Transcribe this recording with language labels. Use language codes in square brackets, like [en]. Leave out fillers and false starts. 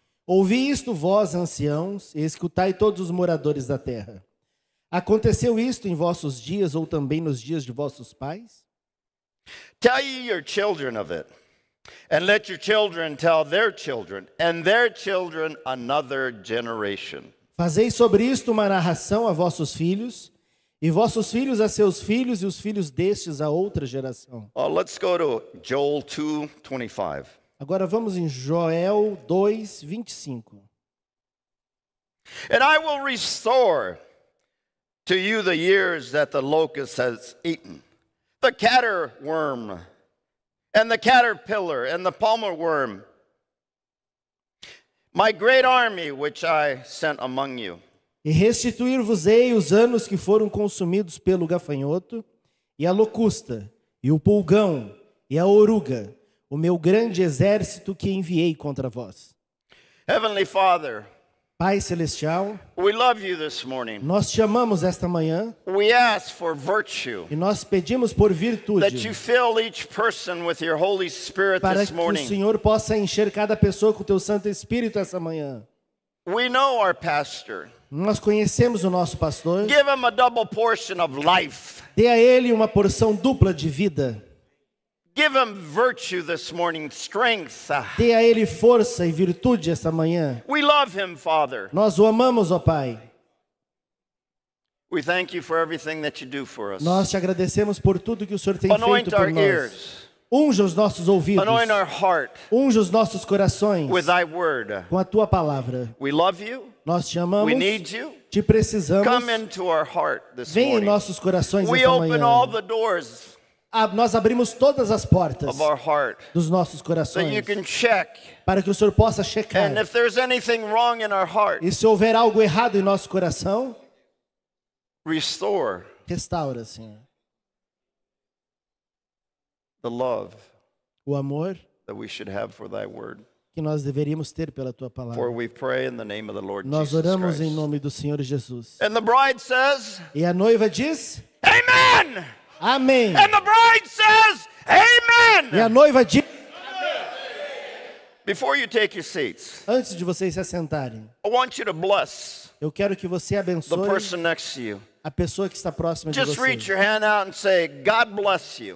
[pt] Ouvi isto, vós, anciãos, e escutai todos os moradores da terra. Aconteceu isto em vossos dias, ou também nos dias de vossos pais? [en] Tell ye your children of it, and let your children tell their children, and their children another generation. [pt] Fazei sobre isto uma narração a vossos filhos, e vossos filhos a seus filhos, e os filhos destes a outra geração. [en] Let's go to Joel 2:25. [pt] Agora vamos em Joel 2:25. [en] And I will restore to you the years that the locust has eaten, the caterworm, and the caterpillar, and the palmer worm, my great army which I sent among you. [pt] E restituir-vos-ei os anos que foram consumidos pelo gafanhoto, e a locusta, e o pulgão, e a oruga, o meu grande exército que enviei contra vós. [en] Heavenly Father, [pt] Pai Celestial, [en] we love you this morning. [pt] nós te amamos esta manhã, [en] We ask for virtue, [pt] e nós pedimos por [en] that you [pt] virtude, [en] fill each person with your Holy Spirit [pt] para [en] this [pt] que o [en] morning. [pt] Senhor possa encher cada pessoa com o teu Santo Espírito essa manhã. [en] We know our pastor. [pt] Nós conhecemos o nosso pastor, [en] Give him a double portion of life. [pt] dê a ele uma porção dupla de vida, [en] Give him virtue this morning, strength. [pt] dê a ele força e virtude esta manhã. [en] We love him, Father. [pt] Nós o amamos, ó Pai. [en] We thank you for everything that you do for us. [pt] Nós te agradecemos por tudo que o Senhor tem [en] Anoint [pt] feito por [en] our [pt] nós. [en] ears. [pt] Unja os nossos ouvidos, [en] Anoint our heart [pt] unja os nossos corações [en] with thy word. [pt] com a tua palavra. [en] We love you. [pt] Nós te amamos, [en] We need you. [pt] te precisamos. [en] Come into our heart this [pt] Vem em [en] morning. [pt] nossos corações [en] We [pt] esta [en] open all [pt] manhã. [en] the doors [pt] Nós abrimos todas as portas [en] of our heart [pt] dos nossos [en] so [pt] corações [en] you can check. [pt] para que o Senhor possa checar. [en] And if there's anything wrong in our heart, [pt] E se houver algo errado em nosso coração, [en] restore [pt] restaura, Senhor. [en] the love [pt] O amor [en] that we should have for thy word. [pt] que nós deveríamos ter pela tua [en] For [pt] palavra. [en] we pray in the name of the Lord [pt] Nós [en] Jesus [pt] oramos em [en] Christ. [pt] nome do Senhor Jesus. [en] And the bride says, [pt] E a noiva diz: [en] Amen. [pt] Amém. [en] And the bride says, [pt] E a [en] Amen. [pt] noiva diz: [en] Before you take your seats, [pt] antes de vocês se assentarem, [en] I want you to bless [pt] eu quero que você [en] the [pt] abençoe [en] person next to you. [pt] a pessoa que está próxima de [en] Just reach [pt] você. [en] your hand out and say, God bless you.